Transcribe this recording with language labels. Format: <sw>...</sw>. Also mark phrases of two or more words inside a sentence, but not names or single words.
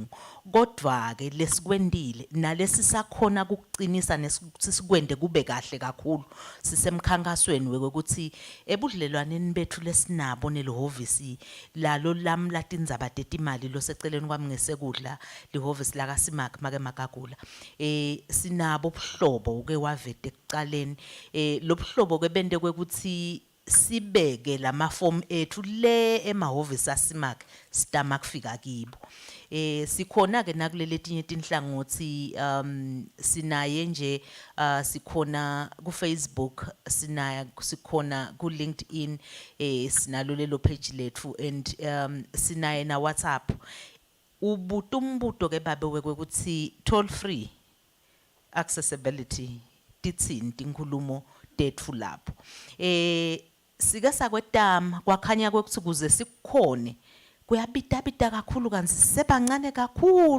<ss>Kodwa ke lesikwendile nalesi sakhona ukuqinisa nesikuthi sikwende kube kahle kakhulu sisemkhankasweni wekuthi ebudlelwaneni bethu lesinabo nelo office lalo lamla tindzaba tetimali lo seceleni kwami ngesekudla le office la kaSimak make Magagula. Sinabo ubuhlobo ke wavete ekuqaleni lo buhlobo ke bende kwekuthi sibeke lama form ethu le emahhovisi aSimak stama kufika kibo. Sikhona ke nakulele tinye tinhlangothi sinaye nje sikhona ku Facebook sikhona ku LinkedIn sinalo lelo page lethu and sinaye na WhatsApp. Ubutumbuto ke babe kwekuthi</ss> <en>toll free accessibility</en> <ss>titsini tinkhulumo tethu lapho. Sike sakwetama kwakhanya kwekuthi kuze sikukhone kuyabita kakhulu kanti sebancane kakhulu.</ss>